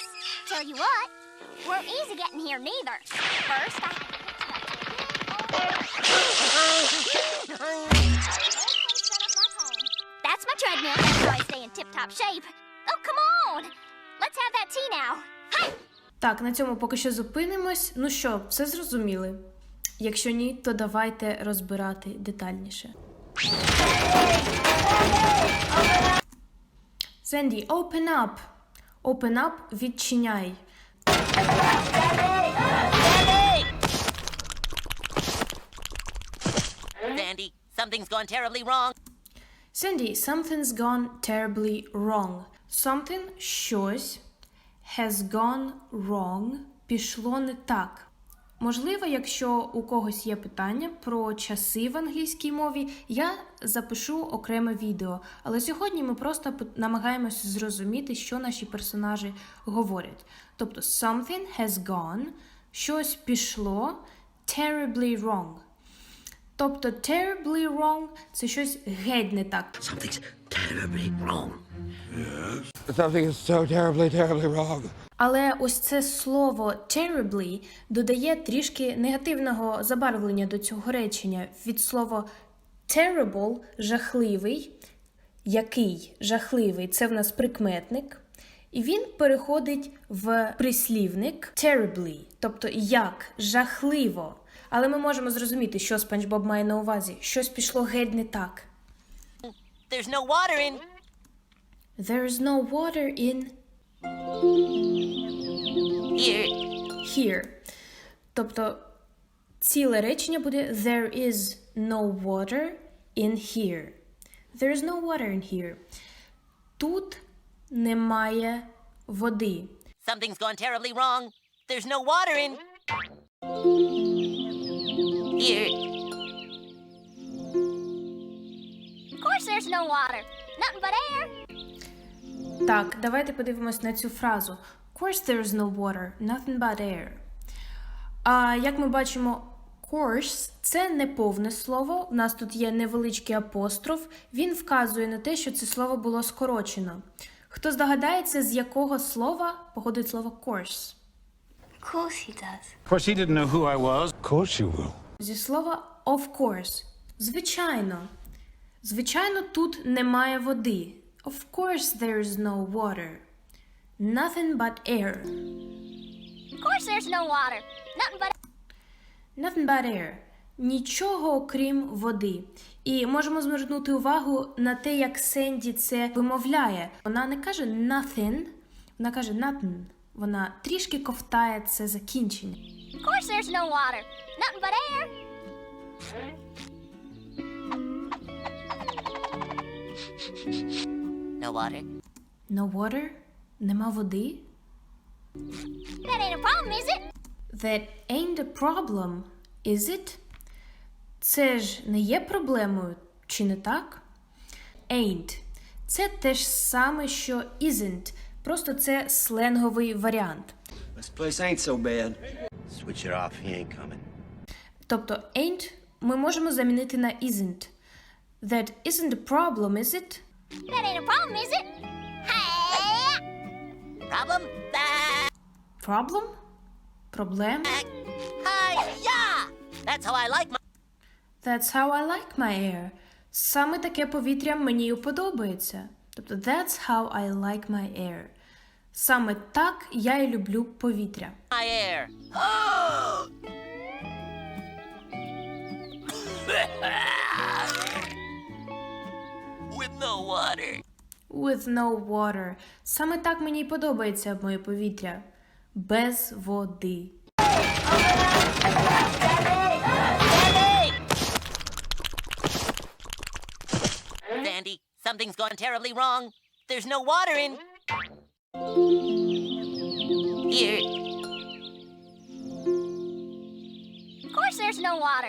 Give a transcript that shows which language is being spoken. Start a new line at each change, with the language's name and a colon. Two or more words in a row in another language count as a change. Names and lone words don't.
English: Tell you what, weren't easy getting here neither. First, That's my treadmill. That's how I stay in tip-top shape. Oh, come on! Let's have that tea now. Hey!
Ukrainian: Так, на цьому поки що зупинимось. Ну що, все зрозуміли? Якщо ні, то давайте розбирати детальніше. Сенді,
English: open up. Open up, відчиняй. Sandy, something's gone terribly wrong. Сенді, something's gone terribly wrong. Something, щось, has gone wrong,
Ukrainian: пішло не так. Можливо, якщо у когось є питання про часи в англійській мові, я запишу окреме відео. Але сьогодні ми просто намагаємось зрозуміти, що наші персонажі говорять. Тобто,
English: something has gone,
Ukrainian: щось пішло,
English: terribly wrong.
Ukrainian: Тобто,
English: terribly wrong –
Ukrainian: це щось геть не так.
English: Something's terribly wrong. Something is so terribly, terribly wrong.
Ukrainian: Але ось це слово terribly додає трішки негативного забарвлення до цього речення. Від слова terrible – жахливий, який жахливий – це в нас прикметник. І він переходить в прислівник terribly, тобто як жахливо. Але ми можемо зрозуміти, що Спанч Боб має на увазі. Щось пішло геть не так.
English: There's no water in... There's no water in Here. here.
Ukrainian: Тобто ціле речення буде
English: There is no water in here. There is no water in here.
Ukrainian: Тут немає води.
English: Something's gone terribly wrong. There's no water in... Here. Of course there's no water. Nothing but air.
Ukrainian: Так, давайте подивимось на цю фразу.
English: Of course there's no water, nothing but air.
Ukrainian: А як ми бачимо, course – це не повне слово. У нас тут є невеличкий апостроф. Він вказує на те, що це слово було скорочено. Хто здогадається, з якого слова походить слово course?
English: Of course he does. Of course, he didn't know who I was. Of course you will.
Ukrainian: Зі слова
English: of course.
Ukrainian: Звичайно. Звичайно, тут немає води.
English: Of course there's no water. Nothing but air. Of course there's no water. Nothing but air.
Ukrainian: Нічого окрім води. І можемо звернути увагу на те, як Сенді це вимовляє. Вона не каже nothing, вона каже nothing. Вона трішки ковтає це закінчення.
English: Of course there's no water. Nothing but air. No water. No water?
Ukrainian: Нема води?
English: That ain't a problem, is it? That ain't a problem, is it?
Ukrainian: Це ж не є проблемою, чи не так? Ain't. Це те ж саме, що isn't. Просто це сленговий варіант.
English: This place ain't so bad. Switch it off, he ain't coming.
Ukrainian: Тобто ain't ми можемо замінити на isn't.
English: That isn't a problem, is it? That ain't a problem, is it? Hey! Problem? Back. Problem? Проблем? Hi-ya! That's how I like my... That's how I like my air.
Ukrainian: Саме таке повітря мені й подобається.
English: Тобто that's how I like my air.
Ukrainian: Саме так я й люблю повітря.
English: My air. With no water. With no water.
Ukrainian: Саме так мені й подобається моє повітря. Без води.
English: Sandy, something's gone terribly wrong. There's no water in... Here. Of course there's no water.